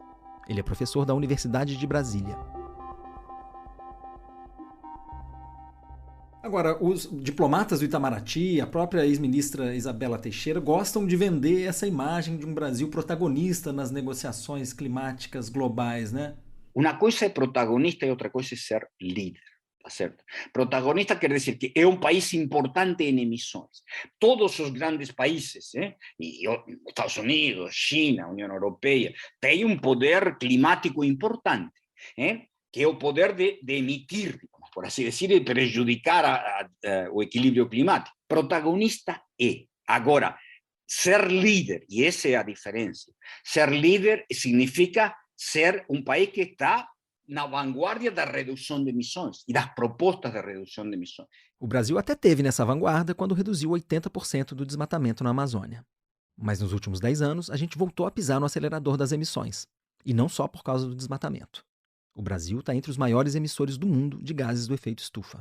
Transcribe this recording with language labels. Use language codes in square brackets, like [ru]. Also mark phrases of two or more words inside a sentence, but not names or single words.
[pt] Ele é professor da Universidade de Brasília. Agora, os diplomatas do Itamaraty, a própria ex-ministra Isabela Teixeira, gostam de vender essa imagem de um Brasil protagonista nas negociações climáticas globais, né? [es] Una cosa es protagonista y otra cosa es ser líder, [pt] ¿tá certo? [es] Protagonista quiere decir que es un país importante en emisiones. Todos los grandes países, y Estados Unidos, China, Unión Europea, tienen un poder climático importante, que es el poder de emitir, por así decir, y perjudicar el equilibrio climático. Protagonista es. Ahora, ser líder, y esa es la diferencia, ser líder significa ser un país que está [pt] na vanguardia da redução de emissões [es] e das propostas de redução de emissões. [pt] O Brasil até teve nessa vanguarda quando reduziu 80% do desmatamento na Amazônia. Mas nos últimos 10 anos, a gente voltou a pisar no acelerador das emissões. E não só por causa do desmatamento. O Brasil está entre os maiores emissores do mundo de gases do efeito estufa.